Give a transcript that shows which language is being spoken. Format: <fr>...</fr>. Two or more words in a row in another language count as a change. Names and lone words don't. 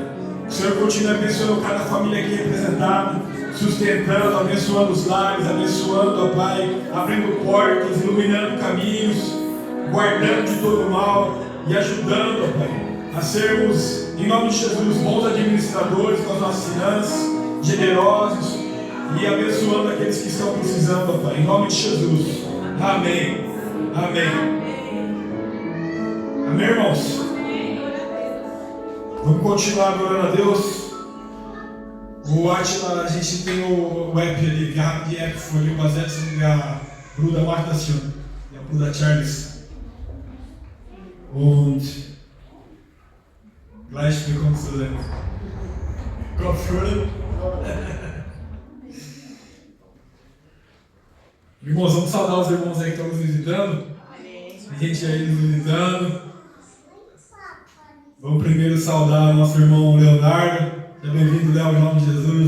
<pt>Que o Senhor continue abençoando cada família aqui representada, sustentando, abençoando os lares, abençoando, ó Pai, abrindo portas, iluminando caminhos, guardando de todo mal e ajudando, ó Pai, a sermos, em nome de Jesus, bons administradores com as nossas finanças, generosos e abençoando aqueles que estão precisando, ó Pai, em nome de Jesus. Amém. Amém. Amém, irmãos? Vamos continuar adorando a Deus. O Atila, a gente tem o app ali,</pt> <de>die App für Übersetzung der Bruder macht das schon, der Bruder Charles. Und gleich bekommst du den Kopfhörer.</de> <pt>Irmãos, vamos saudar os irmãos aí que estão nos visitando. Tem gente aí nos visitando. Vamos primeiro saudar o nosso irmão Leonardo. Seja bem-vindo, Léo, em nome de Jesus.</pt>